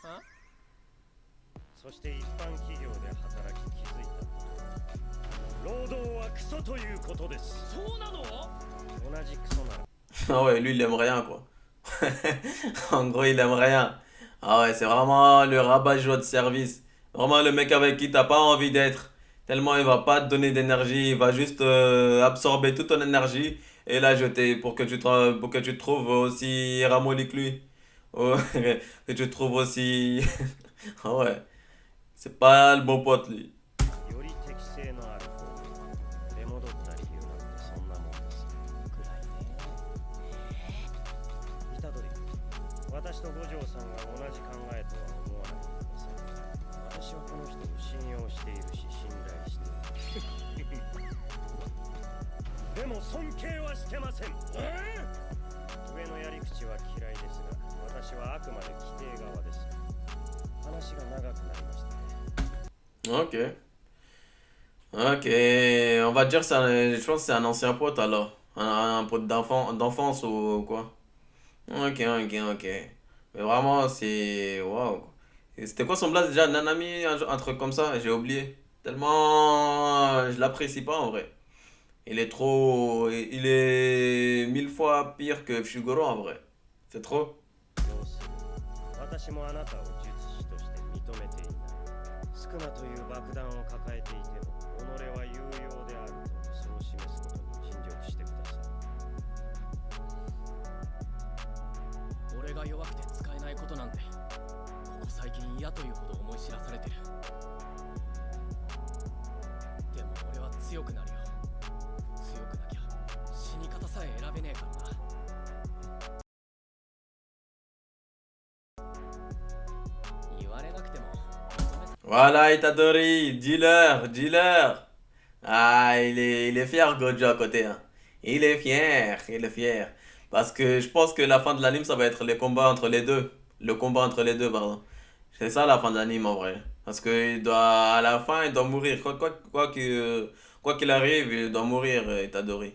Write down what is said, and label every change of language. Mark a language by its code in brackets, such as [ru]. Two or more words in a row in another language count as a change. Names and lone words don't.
[ja] そして一般企業で働き気づいたことは、労働はクソということです。そうなの？同じクソなら。 [fr] Ah ouais, lui il aime rien quoi. En gros, il aime rien. Ah ouais, c'est vraiment le rabat-joie de service. Vraiment le mec avec qui t'as pas envie d'être. Tellement il va pas te donner d'énergie, il va juste absorber toute ton énergie et la jeter pour que pour que tu te trouves aussi ramolli que lui. Oh, que tu te trouves aussi... Ah ouais, c'est pas le bon pote lui. [ja] より適性のある方に出戻った理由なんてそんなもんです。くらいね。虎杖君、私と五条さんが同じ考えとは思わないでください。私はこの人を信用しているし信頼している。でも尊敬はしてません。上のやり口は嫌いですが、私はあくまで規定側です。話が長くなりましたね。 [fr] Ok. Ok, on va dire que je pense que c'est un ancien pote alors. Un pote d'enfance ou quoi. Ok, ok, ok. Mais vraiment, c'est... Waouh. Et c'était quoi son blaze déjà? Nanami, un truc comme ça, j'ai oublié. Tellement... Je l'apprécie pas en vrai. Il est trop... Il est 1000 fois pire que Fushiguro en vrai. C'est trop. [ja] 要するに、私もあなたを術師として認めていない。スクナという爆弾を抱えていても、己は有用であるとそう示すことに尽力してください。俺が弱くて使えないことなんて、ここ最近嫌というほど思い知らされてる。でも俺は強くなるよ。強くなきゃ死に方さえ選べねえからな。言われなくても認めさ。 [fr] Voilà, Itadori, dealer, dealer. Ah, il est fier, Gojo à côté. Hein. Il est fier, il est fier. Parce que je pense que la fin de l'anime, ça va être les combats entre les deux. Le combat entre les deux, pardon. C'est ça la fin de l'anime en vrai. Parce que à la fin, il doit mourir. Quoi qu'il arrive, il doit mourir, Itadori.